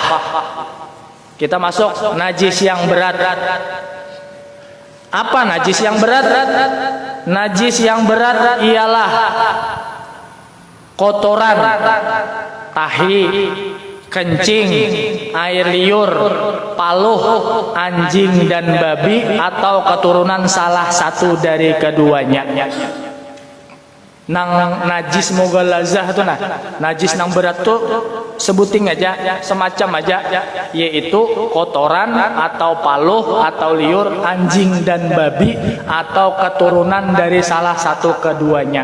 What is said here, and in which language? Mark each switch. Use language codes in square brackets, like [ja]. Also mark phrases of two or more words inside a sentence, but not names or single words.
[id] Kita masuk najis yang berat. Apa najis yang berat? Najis yang berat ialah kotoran, tahi, kencing, air liur, paluh, anjing dan babi atau keturunan salah satu dari keduanya. [bjn] Nang najis mughallazah tuh najis nang berat tuh sebuting aja, semacam aja, yaitu kotoran atau paluh atau liur, anjing dan babi atau keturunan dari salah satu keduanya.